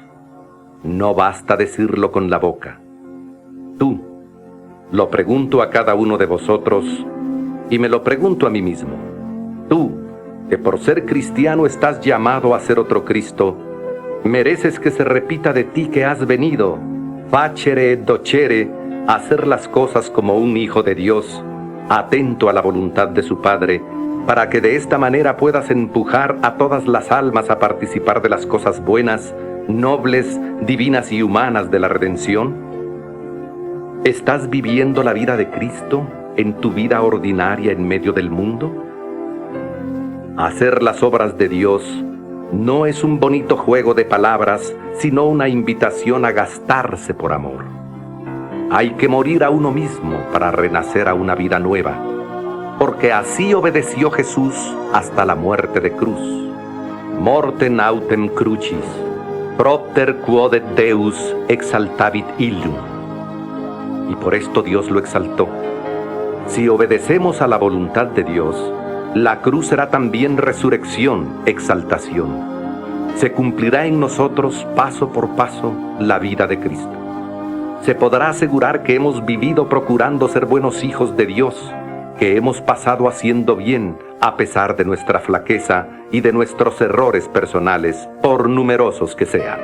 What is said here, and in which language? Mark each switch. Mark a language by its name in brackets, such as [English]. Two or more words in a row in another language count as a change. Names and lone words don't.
[Spanish] No basta decirlo con la boca. Tú, lo pregunto a cada uno de vosotros y me lo pregunto a mí mismo. Tú, que por ser cristiano estás llamado a ser otro Cristo, mereces que se repita de ti que has venido, [Latin] facere et docere, [Spanish] a hacer las cosas como un hijo de Dios, atento a la voluntad de su Padre, para que de esta manera puedas empujar a todas las almas a participar de las cosas buenas, nobles, divinas y humanas de la redención. ¿Estás viviendo la vida de Cristo en tu vida ordinaria en medio del mundo? Hacer las obras de Dios no es un bonito juego de palabras, sino una invitación a gastarse por amor. Hay que morir a uno mismo para renacer a una vida nueva, porque así obedeció Jesús hasta la muerte de cruz. [Latin] Mortem autem crucis, propter quodet Deus exaltavit illum. [Spanish] Y por esto Dios lo exaltó. Si obedecemos a la voluntad de Dios, la cruz será también resurrección, exaltación. Se cumplirá en nosotros paso por paso la vida de Cristo. Se podrá asegurar que hemos vivido procurando ser buenos hijos de Dios, que hemos pasado haciendo bien a pesar de nuestra flaqueza y de nuestros errores personales, por numerosos que sean.